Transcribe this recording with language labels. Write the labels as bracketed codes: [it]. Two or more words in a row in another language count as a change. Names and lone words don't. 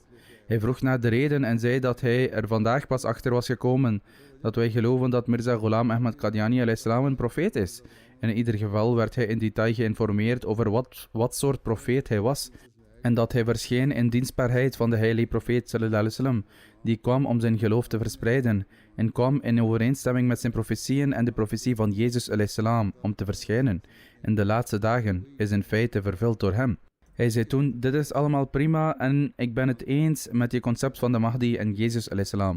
[nl] Hij vroeg naar de reden en zei dat hij er vandaag pas achter was gekomen dat wij geloven dat Mirza Ghulam Ahmad Qadiani een profeet is. In ieder geval werd hij in detail geïnformeerd over wat soort profeet hij was en dat hij verscheen in dienstbaarheid van de heilige profeet [ar] صلى الله عليه وسلم. [nl] die kwam om zijn geloof te verspreiden en kwam in overeenstemming met zijn profetieën en de profetie van Jezus salam om te verschijnen. In de laatste dagen is in feite vervuld door hem. Hij zei toen, dit is allemaal prima en ik ben het eens met je concept van de Mahdi en Jezus salam.